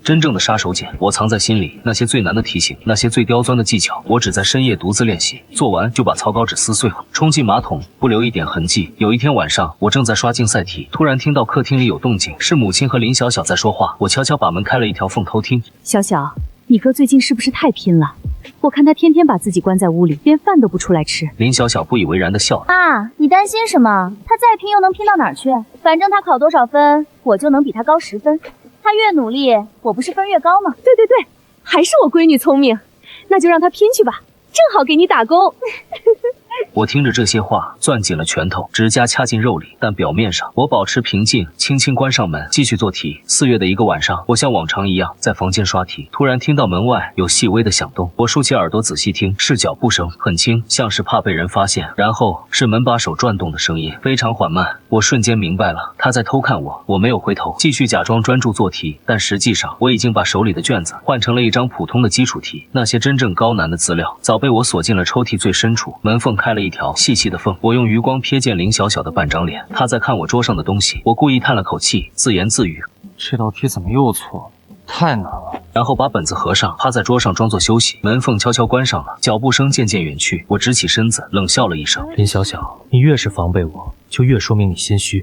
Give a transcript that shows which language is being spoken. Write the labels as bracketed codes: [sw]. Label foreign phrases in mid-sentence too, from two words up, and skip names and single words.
[zh] 真正的殺手鐧我藏在心裡，那些最難的題型，那些最刁鑽的技巧，我只在深夜獨自練習，做完就把草稿紙撕碎了，沖進馬桶，不留一點痕跡。有一天晚上，我正在刷競賽題，突然聽到客廳裡有動靜，是母親和林小小在說話。我悄悄把門開了一條縫偷聽。小小，你哥最近是不是太拼了？我看他天天把自己關在屋裡，連飯都不出來吃。林小小不以為然地笑了。啊，你擔心什麼？他再拼又能拼到哪兒去？反正他考多少分，我就能比他高10分。他越努力，我不是分越高吗？对对对，還是我閨女聰明，那就讓她拼去吧，正好給你打工。我聽着這些話，攥緊了拳頭，指甲掐進肉裡，但表面上我保持平靜，輕輕關上門，繼續做題。4月的一個晚上，我像往常一樣在房間刷題，突然聽到門外有細微的響動。我豎起耳朵仔細聽，是腳步聲，很輕，像是怕被人發現。然後是門把手轉動的聲音，非常緩慢。我瞬間明白了，他在偷看我。我沒有回頭，繼續假裝專注做題，但實際上我已經把手裡的卷子換成了一張普通的基礎題。那些真正高難的資料早被我鎖進了抽屜最深處。門縫開了一條細細的縫，我用餘光瞥見林小小的半張臉，她在看我桌上的東西。我故意嘆了口氣，自言自語： 這道題怎麼又錯了？太難了。然後把本子合上，趴在桌上裝作休息。門縫悄悄關上了，腳步聲漸漸遠去。我直起身子，冷笑了一聲。林小小，你越是防備我，就越說明你心虛。